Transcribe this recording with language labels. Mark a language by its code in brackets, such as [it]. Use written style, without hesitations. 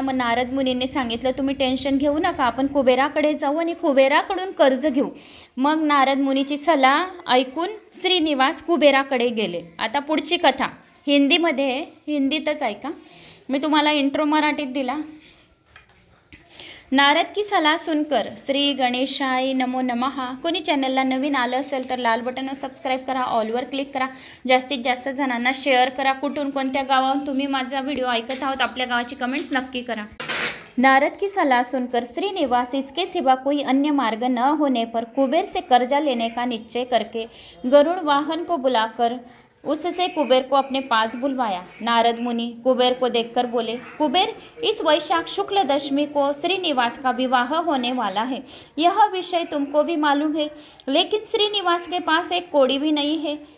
[mr] मग नारद मुनींनी सांगितलं तुम्ही टेन्शन घेऊ नका, आपण कुबेराकडे जाऊ आणि कुबेराकडून कर्ज घेऊ। मग नारद मुनीची सलाह ऐकून श्रीनिवास कुबेराकडे गेले। आता पुढची कथा हिंदीमध्ये आहे, हिंदीतच ऐका, मी तुम्हाला इंट्रो मराठीत दिला। [hi] नारद की सलाह सुनकर श्री गणेशाय नमो नमः। [mr] कोणी चॅनलला नवीन आलं असेल तर लाल बटनवर सबस्क्राईब करा, ऑलवर क्लिक करा, जास्तीत जास्त जणांना शेअर करा। कुठून कोणत्या गावाहून तुम्ही माझा व्हिडिओ ऐकत आहोत, आपल्या गावाची कमेंट्स नक्की करा। [hi] नारद की सलाह सुनकर श्रीनिवास इसके सिवा कोई अन्य मार्ग न होने पर कुबेर से कर्जा लेने का निश्चय करके गरुड़ वाहन को बुलाकर उससे कुबेर को अपने पास बुलवाया। नारद मुनि कुबेर को देखकर बोले, कुबेर, इस वैशाख शुक्ल दशमी को श्रीनिवास का विवाह होने वाला है, यह विषय तुमको भी मालूम है, लेकिन श्रीनिवास के पास एक कौड़ी भी नहीं है।